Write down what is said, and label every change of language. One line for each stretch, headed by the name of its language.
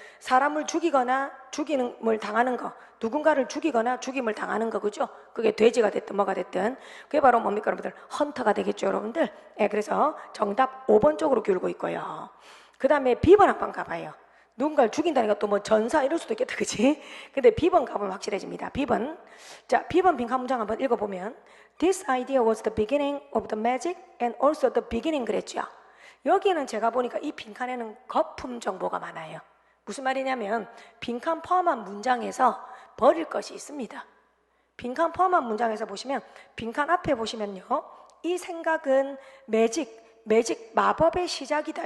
Korean: 사람을 죽이거나 죽임을 당하는 거, 누군가를 죽이거나 죽임을 당하는 거, 그죠? 그게 돼지가 됐든 뭐가 됐든 그게 바로 뭡니까 여러분들? 헌터가 되겠죠 여러분들. 예, 그래서 정답 5번 쪽으로 기울고 있고요. 그 다음에 B번 한번 가봐요. 누군가를 죽인다는 것도 뭐 전사 이럴 수도 있겠다, 그치? 근데 B번 가보면 확실해집니다. B번. 자, B번 빈칸 문장 한번 읽어보면
English: This idea was the beginning of the magic and also the beginning
Korean: 그랬죠. 여기는 제가 보니까 이 빈칸에는 거품 정보가 많아요. 무슨 말이냐면 빈칸 포함한 문장에서 버릴 것이 있습니다. 빈칸 포함한 문장에서 보시면 빈칸 앞에 보시면요. 이 생각은 매직 마법의 시작이다.